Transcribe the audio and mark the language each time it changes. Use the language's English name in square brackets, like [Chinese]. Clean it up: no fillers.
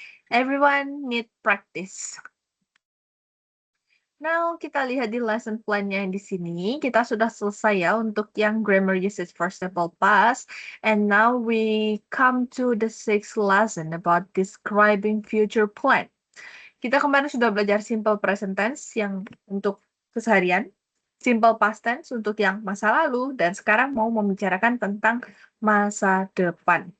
[English] Everyone need practice. [Indonesian] Now, kita lihat di lesson plan-nya di sini. Kita sudah selesai ya untuk yang grammar usage for simple past. [English] And now we come to the 6th lesson about describing future plan. [Indonesian] Kita kemarin sudah belajar simple present tense yang untuk keseharian, simple past tense untuk yang masa lalu, dan sekarang mau membicarakan tentang masa depan.